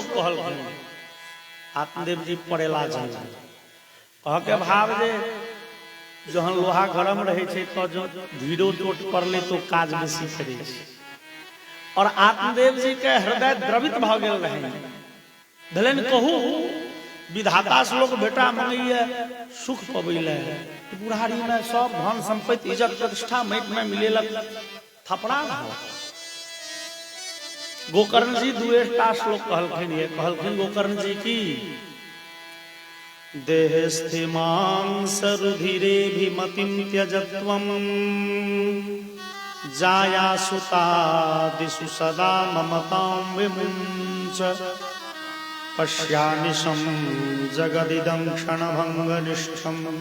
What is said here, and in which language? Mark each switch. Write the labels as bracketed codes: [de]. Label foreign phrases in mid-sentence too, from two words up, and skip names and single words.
[mai] कहलखिन आत्मदेव जी पड़ेला जान कह के भाव जे जहन लोहा गरम रहे छे तो जो धीरो चोट पड़ले तो काज बेसी करे छे और आत्मदेव जी के हृदय द्रवित भ गेल रहे भलेन कहू विधाता से लोग बेटा मंगैया सुख पबैले बुढ़ारी में सब धन संपत्ति इज्जत प्रतिष्ठा माटि में मिलेलक थपड़ा न गोकर्ण जी 2 श्लोक कहलखिन ये कहलखिन गोकर्ण जी की [sa] देहस्थिमां सरुधिरेभिमतिं त्यजत्वम् जायासुतादिषु सदा ममतां विमुञ्च पश्यानिशं जगदिदं क्षणभङ्गनिष्ठम्